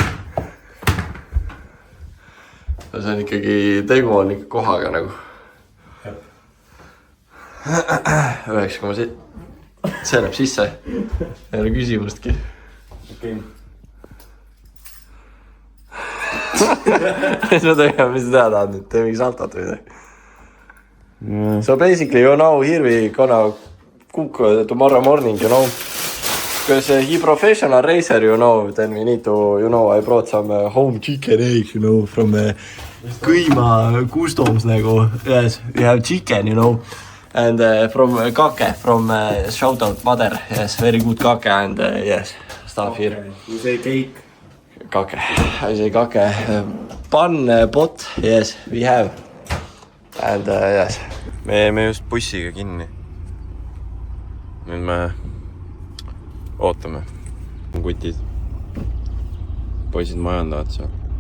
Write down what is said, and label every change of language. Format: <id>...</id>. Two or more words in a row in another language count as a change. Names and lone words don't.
<et>See on ikkagi, tegu on ikka kohaga nagu. 9,7. See läheb sisse. Ei ole küsimustki. Okei. Mis ma tegema, mis sa teha tahad nüüd? Tee mingi saltot või midagi.</et> <en>So basically, you know, here we gonna cook tomorrow morning, you know. Because he professional racer, you know, then we need to, you know, I brought some home chicken eggs, you know, from Kõima customs nagu. Yes, we have chicken, you know. And from Kake, from shout out mother, yes, very good Kake and yes, stuff here. You say cake? Kake, I say Kake. Pan pot, yes, we have. And yes.</en> <et>Me jäime just bussiga kinni. Nüüd me ootame. Kutid. Poisid majandavad seal.</et>